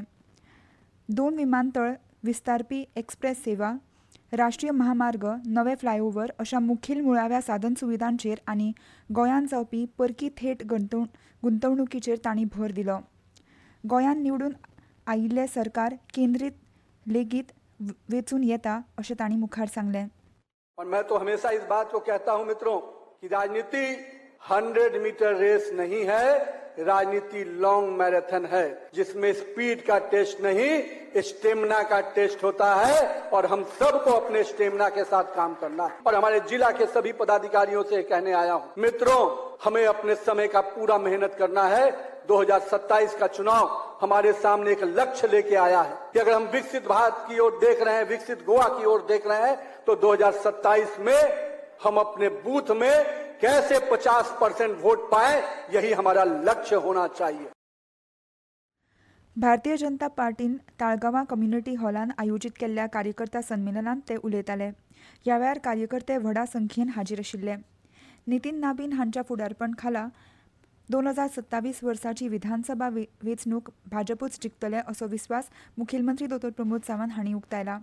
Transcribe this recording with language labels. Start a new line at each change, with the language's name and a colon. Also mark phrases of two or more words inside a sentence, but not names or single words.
Konkani: 2 विमानतळ विस्तारपी एक्सप्रेस सेवा, राष्ट्रीय महामार्ग, नवे फ्लायओव्हर अशा मुखेल मुळाव्या साधन सुविधांचेर आनी गोंयांत जावपी परकी थेट गुंतवणुकीचेर तांणी भर दिलो. गोंयांत निवडून आयिल्लें सरकार केंद्रीत लेगीत वेंचून येता अशें तांणी मुखार सांगलें.
Hindi: मैं तो हमेशा इस बात को कहता हूं मित्रों कि राजनीति 100 मीटर रेस नहीं है, राजनीति
English: long marathon
Hindi: है जिसमें स्पीड का टेस्ट नहीं स्टेमिना का टेस्ट होता है और हम सबको अपने स्टेमिना के साथ काम करना है. और हमारे जिला के सभी पदाधिकारियों से कहने आया हूं, मित्रों हमें अपने समय का पूरा मेहनत करना है. 2027 का चुनाव हमारे सामने एक लक्ष्य लेके आया है कि अगर हम विकसित भारत की ओर देख रहे हैं, विकसित गोवा की ओर देख रहे हैं, तो 2027 में हम अपने बूथ में कैसे 50% वोट पाए, यही हमारा लक्ष्य होना चाहिए.
Konkani: भारतीय जनता पार्टीन ताळगांवां कम्युनिटी हॉलान आयोजीत केल्ल्या कार्यकर्ता संमेलनात ते उलयताले. ह्या वेळार कार्यकर्ते व्हडा संख्येन हाजीर आशिल्ले. नितीन नाबीन हांच्या फुडारपण खाला 2027 वर्साची विधानसभा वेंचणूक भाजपूच जिखतले असो विस्वास मुखेलमंत्री दोतोर प्रमोद सावंत हांणी उक्तायला.